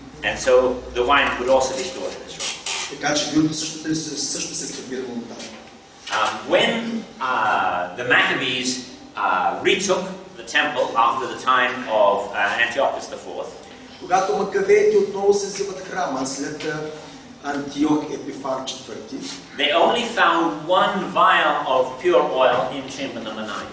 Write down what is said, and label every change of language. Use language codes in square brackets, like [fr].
[en] And so the wine would also be stored in this room. [bg] Така че виното също се събирало от там. [en] When the Maccabees retook the temple after the time of Antiochus IV, [bg] когато макавеите отново се взимат храма след Антиох Епифан IV, [en] they only found one vial of pure oil in chamber number 9.